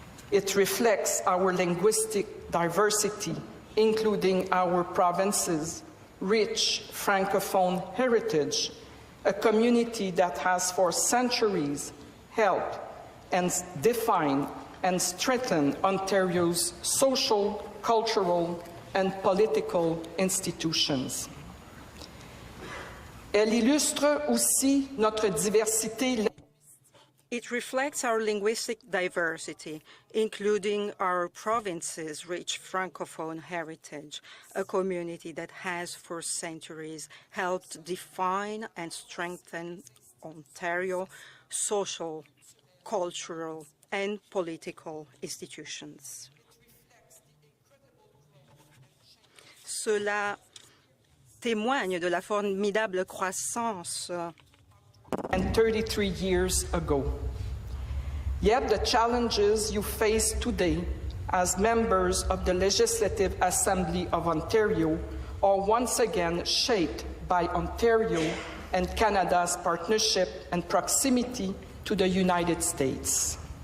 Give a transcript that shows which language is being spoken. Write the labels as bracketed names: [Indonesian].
[English] It reflects our linguistic diversity, including our province's rich Francophone heritage, a community that has for centuries helped and defined and strengthened Ontario's social, cultural, and political institutions. [French] Elle illustre aussi notre diversité. [English] It reflects our linguistic diversity, including our province's rich Francophone heritage, a community that has for centuries helped define and strengthen Ontario's social, cultural, and political institutions. [French] Cela témoigne de la formidable croissance [English] and 33 years ago. Yet the challenges you face today as members of the Legislative Assembly of Ontario are once again shaped by Ontario and Canada's partnership and proximity to the United States.